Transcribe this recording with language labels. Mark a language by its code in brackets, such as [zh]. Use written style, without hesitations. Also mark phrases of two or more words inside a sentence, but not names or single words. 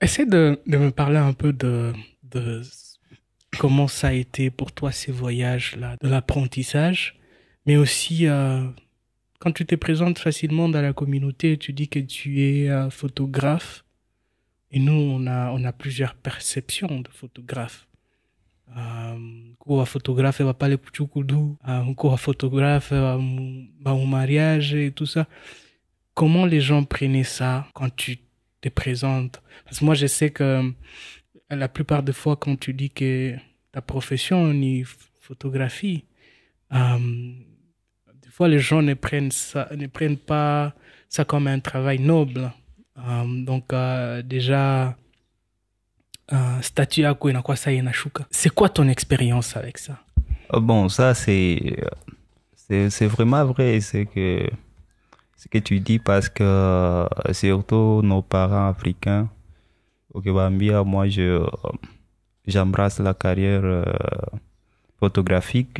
[fr] Essaie de me parler un peu de comment ça a été pour toi ces voyages-là, de l'apprentissage, mais aussi quand tu te présentes facilement dans la communauté, tu dis que tu es photographe. Et nous, on a plusieurs perceptions de photographe. [sw] Kuwa photographe va pale kuchukudu, kuwa photographe [fr] va au mariage et tout ça. Comment les gens prenaient ça quand tu te présentes? Parce que moi, je sais que la plupart des fois, quand tu dis que ta profession est photographie, des fois, les gens ne prennent pas ça comme un travail noble. Donc, déjà, statut [sw] yako inakuwa saa inashuka. [fr] C'est quoi ton expérience avec ça? Bon, ça c'est vraiment vrai, c'est que ce que tu dis parce que surtout nos parents africains, au Gambia, moi, j'embrasse la carrière photographique.